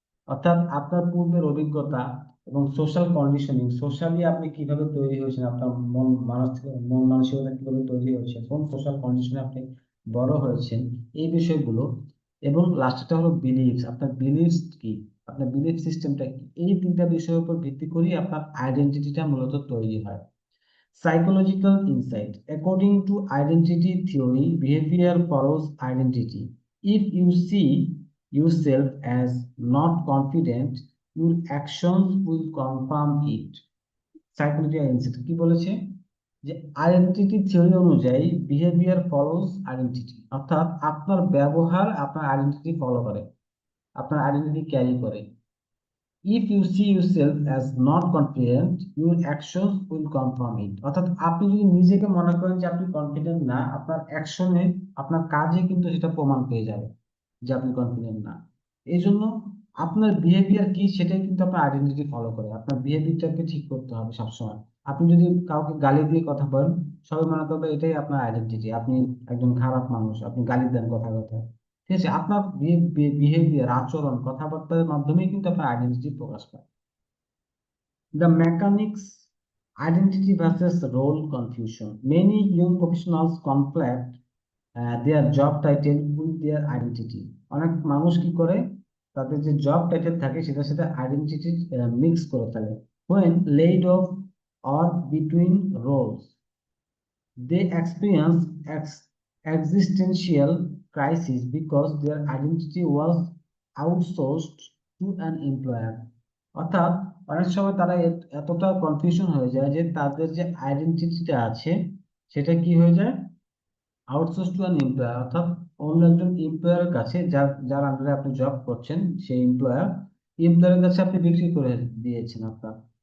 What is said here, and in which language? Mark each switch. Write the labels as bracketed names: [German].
[Bangla] অর্থাৎ আপনার পূর্বের অভিজ্ঞতা এবং সোশ্যাল কন্ডিশনিং, সোশ্যালি আপনি কিভাবে তৈরি হয়েছেন, আপনার মন মানসিকতা কিভাবে তৈরি হয়েছে, কোন সোশ্যাল কন্ডিশনে আপনি বড় হয়েছেন, এই বিষয়গুলো। এবং লাস্টটা হলো বিলিভস, আপনার বিলিভস কি, আপনার বিলিফ সিস্টেমটা কি, এই তিনটা বিষয়ের উপর ভিত্তি করেই আপনার আইডেন্টিটিটা মূলত তৈরি হয়। [English] Psychological insight. According to identity theory, behavior follows identity. If you see yourself as not confident, your actions will confirm it. [Bangla] Psychological insight কি বলেছে, যে আইডেন্টিটি থিওরি অনুযায়ী [English] behaviour follows identity, [Bangla] অর্থাৎ আপনার ব্যবহার আপনার আইডেন্টিটি ফলো করে, আপনার আইডেন্টিটি ক্যারি করে। [English] If you see yourself as not confident, your actions will confirm it. [Bangla] অর্থাৎ আপনি যদি নিজেকে মনে করেন যে আপনি কনফিডেন্ট না, আপনার অ্যাকশনে, আপনার কাজে কিন্তু সেটা প্রমাণ পেয়ে যাবে যে আপনি কনফিডেন্ট না। এই জন্য আপনার বিহেভিয়ার কি সেটাই কিন্তু আপনার আইডেন্টিটি ফলো করে। আপনার বিহেভিয়ারটাকে ঠিক করতে হবে সবসময়। আপনি যদি কাউকে গালি দিয়ে কথা বলেন, সবাই মনে করবে এটাই আপনার আইডেন্টিটি, আপনি একজন খারাপ মানুষ, আপনি গালি দেন কথা কথা। ঠিক আছে, আপনার বিহেভিয়ার, আচরণ, কথাবার্তার মাধ্যমেই কিন্তু আপনার আইডেন্টিটি প্রকাশ পায়। [English] The mechanics, identity versus role confusion. Many young professionals conflate their job title with their identity. [Bangla] অনেক মানুষ কি করে, তাদের যে জব টাইটেল থাকে সেটার সাথে আইডেন্টিটি মিক্স করে ফেলে। [English] When laid off or between roles, they experience existential crisis because their identity was outsourced to an employer. [Bangla] অর্থাৎ অনেক সময় তারা এতটা কনফিউশন হয়ে যায় যে তাদের যে আইডেন্টিটিটা আছে সেটা কি হয়ে যায়, [English] outsource to an employer, [Bangla] অর্থাৎ অন্য একজন এমপ্লয়ারের কাছে, যার আন্ডারে আপনি জব করছেন, সেই এমপ্লয়ারের কাছে আপনি বিক্রি করে দিয়েছেন আপনার।